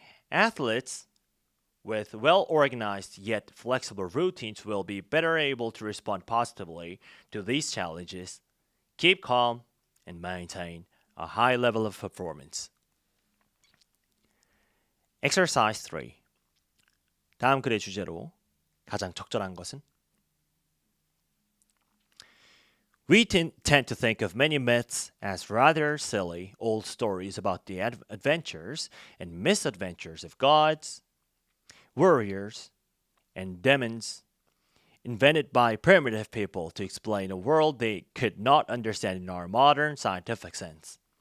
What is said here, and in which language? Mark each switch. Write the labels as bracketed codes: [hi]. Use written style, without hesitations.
[en] Athletes with well-organized yet flexible routines will be better able to respond positively to these challenges, keep calm, and maintain a high level of performance. Exercise 3. [ko] 다음 글의 주제로 가장 적절한 것은? [en] We tend to think of many myths as rather silly old stories about the adventures and misadventures of gods, warriors, and demons invented by primitive people to explain a world they could not understand in our modern scientific sense.